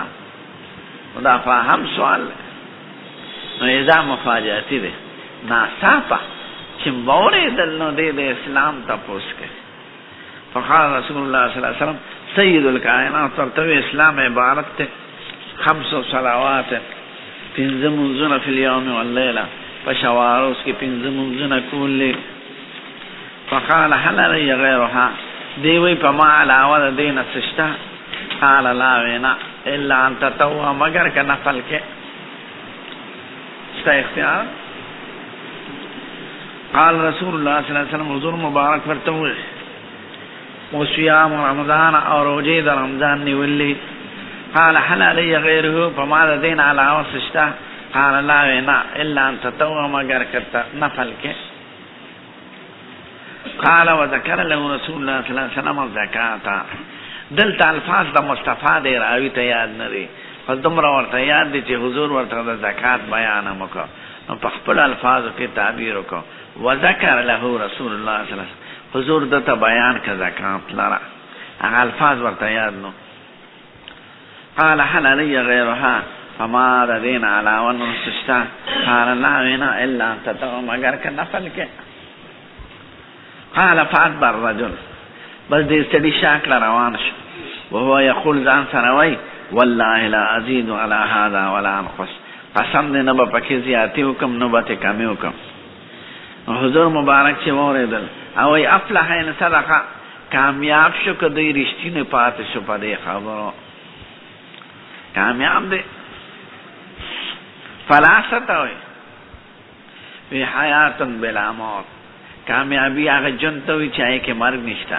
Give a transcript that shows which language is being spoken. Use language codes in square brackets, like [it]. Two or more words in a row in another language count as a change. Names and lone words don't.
[ps] نو دا خو اهم سوال دی، نو [ar] اذا مفاجأتي [ps] دی، ناڅاپه چې واورېدل نو دی د اسلام تپوس کوي. [ar] فقال رسول الله صلی الله علیه وسلم سید الکائنات، [ps] ورته وی اسلام عبارت دی 5 صلوات، 5 منځونه [ar] فی الیوم واللیله، [ps] په شوار اوس کې 5 منځونه کولې. [ar] فقال هل علی غیرها، [ps] دی وی په ما علاوه د دې نه څه شته؟ [ar] قال لا وینا الا ان تطوع، [ps] مگر که نفل کې ستا اختیار. [ar] قال رسول الله صلی الله علیه وسلم، [ps] حضور مبارک ورته وی [ar] وصيام رمضان [ps] او روزه د رمضان نیولې. [ar] قال هل علی غیره، [ps] په ما د دین علاوه څه شته؟ [ar] قال لا وینا الا ان تطوع، [ps] مگر که نفل کې. [ar] قال وذكر له رسول الله صلی الله علیه وسلم الزکات. [ps] دلته الفاظ د مصطفی دی راوی ته یاد نه دی، خو دومره ورته یاد دی چې حضور ورته د زکات بیان هم وکړ، نو په خپل الفاظو کې تعبیر وکړ. [ar] وذكر له رسول الله صلی الله علیه وسلم، [ps] حضور دته بیان که زکات لره، هغه الفاظ ورته یاد نو. [ar] قال هل علی غیرها، [ps] فما د دین علاوه نور څه شته؟ [ar] قال لا وینا الا ان تطوع، [ps] مگر که نفل کې. [ar] قال فادبر الرجل، [ps] بس دې سړي شاکړه روان شو. [ar] وهو یقول [ps] ځان سره وای [ar] والله لا ازيد على هذا ولا انقص، [ps] قسم دې نه به پکې زیاتې وکم نه به ترې کمې وکم. حضور مبارک چې واورېدل او وایي [ar] افلح ان صدقه، [ps] کامیاب شو که دوی رښتینې پاتې شو په دې خبرو، کامیاب دی. فلاست وایي وی [ar] حیات بلا موت، [ps] کامیابی هغه ژوند ته وایي چې هغې کې مرګ نشته.